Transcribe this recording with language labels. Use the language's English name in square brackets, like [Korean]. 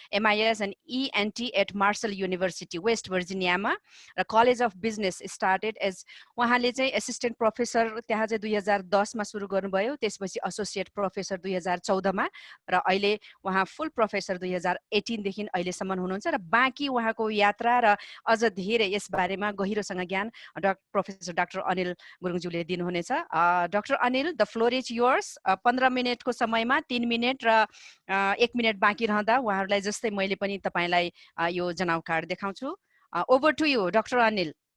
[Nepali] MIS and ENT at marshal university West भर्जिनियामा र college of business [English] started as [Nepali] उहाँले चाहिँ assistant professor त्यहाँ चाहिँ 2010 मा सुरु गर्नुभयो, त्यसपछि एसोसिएट प्रोफेसर 2014 मा र अहिले उहाँ फुल प्रोफेसर 2018 देखि अहिलेसम्म हुनुहुन्छ र बाँकी उहाँको यात्रा र अझ धेरै यस बारेमा गहिरोसँग ज्ञान प्रोफेसर डाक्टर अनिल गुरुङज्यूले दिनुहुनेछ। [English] Doctor Anil, the floor is yours. [Nepali] 15 मिनटको समयमा 3 मिनट र 1 मिनट बाँकी रहँदा उहाँहरूलाई जस्तै मैले पनि तपाईलाई यो जनाउ कार्ड देखाउँछु। [English] Over to you doctor Anil.